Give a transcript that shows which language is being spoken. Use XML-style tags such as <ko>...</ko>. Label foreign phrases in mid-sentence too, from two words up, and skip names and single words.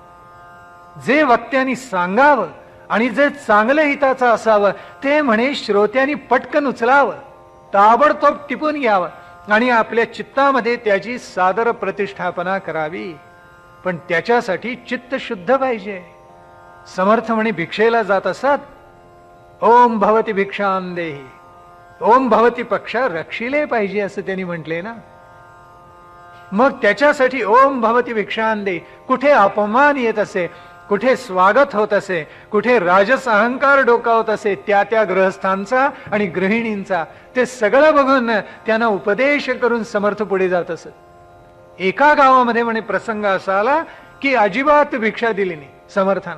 <mr>जे वक्त्यांनी सांगावं आणि जे चांगलं हिताचं असावं ते म्हणे श्रोत्यांनी पटकन उचलावं, ताबडतोब टिपून घ्यावं आणि आपल्या चित्तामध्ये त्याची सादर प्रतिष्ठापना करावी. पण त्याच्यासाठी चित्त शुद्ध पाहिजे. समर्थ म्हणे भिक्षेला जात असत,</mr> <sa>ओम भवती भिक्षां देही, ओम भवती</sa> <mr>पक्षा रक्षिले पाहिजे असं त्यांनी म्हटले ना. मग त्याच्यासाठी</mr> <sa>ओम भवती भिक्षां दे,</sa> <mr>कुठे अपमान येत असे, कुठे स्वागत होत असे, कुठे राजस अहंकार डोकावत असे त्या त्या गृहस्थांचा आणि गृहिणींचा, ते सगळं बघून त्यांना उपदेश करून समर्थ पुढे जात असत. एका गावामध्ये म्हणे प्रसंग असा आला की अजिबात भिक्षा दिली नाही समर्थानं.</mr>